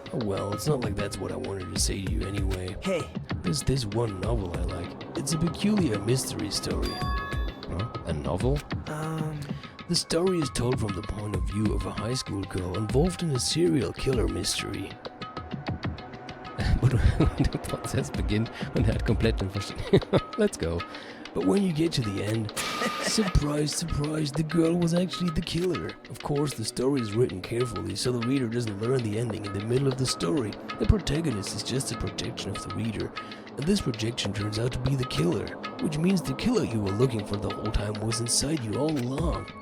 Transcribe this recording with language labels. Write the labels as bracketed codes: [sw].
[en] Oh well, it's not like that's what I wanted to say to you anyway. hey. There's this one novel I like. It's a peculiar mystery story. Huh? A novel? The story is told from the point of view of a high school girl involved in a serial killer mystery. [de] Der Prozess beginnt und er hat komplett den Verstand. [en] Let's go. But when you get to the end, surprise, surprise, the girl was actually the killer. Of course, the story is written carefully, so the reader doesn't learn the ending in the middle of the story. The protagonist is just a projection of the reader, and this projection turns out to be the killer, which means the killer you were looking for the whole time was inside you all along.